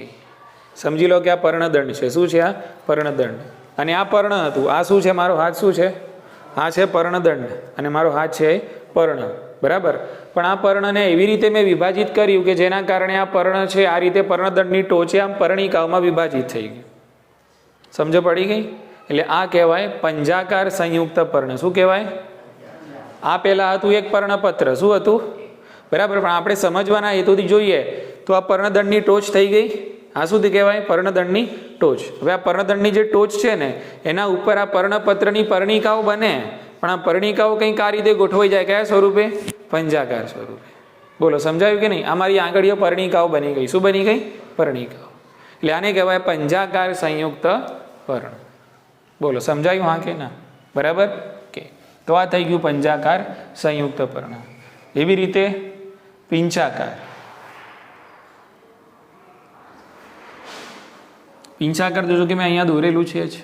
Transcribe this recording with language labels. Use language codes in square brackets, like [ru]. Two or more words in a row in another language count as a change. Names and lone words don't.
[gu] સમજી લો કે આ પર્ણદંડ છે। શું છે? આ પર્ણદંડ। અને આ પર્ણ હતું। આ શું છે? મારો હાથ શું છે? આ છે પર્ણદંડ અને મારો હાથ છે પર્ણ। બરાબર। પણ આ પર્ણને એવી રીતે મૈં વિભાજિત કર્યું કે જેના કારણે આ પર્ણ છે આ રીતે પર્ણદંડની ટોચે આમ પર્ણિકાઓમાં વિભાજિત થઈ ગયું। સમજ પડી ગઈ? એટલે આ કહેવાય પંજાકાર સંયુક્ત પર્ણ। શું કહેવાય? આ પહેલા હતું એક પર્ણપત્ર। શું હતું? બરાબર। પણ આપણે સમજવાના હેતુથી જોઈએ તો આ પર્ણદંડની ટોચ થઈ ગઈ। આ શું કહેવાય? પર્ણદંડની ટોચ। હવે આ પર્ણદંડની જે ટોચ છે ને એના ઉપર આ પર્ણપત્રની પર્ણિકાઓ બને, પણ આ પર્ણિકાઓ કંઈક આ રીતે ગોઠવાઈ જાય। કયા સ્વરૂપે? પંજાકાર સ્વરૂપે। બોલો સમજાયું કે નહીં? આમારી આંગળીઓ પર્ણિકાઓ બની ગઈ। શું બની ગઈ? પર્ણિકાઓ। એટલે આને કહેવાય પંજાકાર સંયુક્ત પર્ણ। બોલો સમજાયું? હા કે ના? બરાબર કે તો આ થઈ ગયું પંજાકાર સંયુક્ત પર્ણ। એવી રીતે પિંછાકાર। પિંછાકાર જોજો કે મેં અહીંયા દોરેલું છે જ।